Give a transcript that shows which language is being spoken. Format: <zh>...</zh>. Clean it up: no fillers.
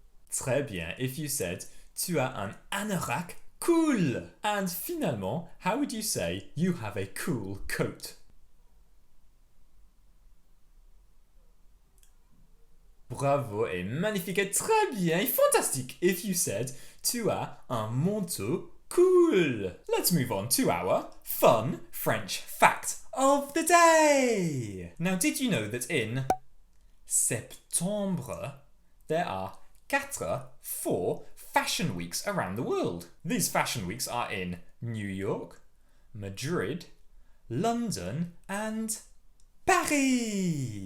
<fr>Très bien</fr> <en>if you said</en> <fr>tu as un anorak cool.</fr> <en>And finalement, how would you say you have a cool coat?</en> <fr>Bravo et magnifique et très bien et fantastique</fr> <en>if you said</en> <fr>tu as un manteau cool.</fr> <en>Let's move on to our fun French fact of the day. Now, did you know that in September there are 4 fashion weeks around the world? These fashion weeks are in New York, Madrid, London, and Paris.</en>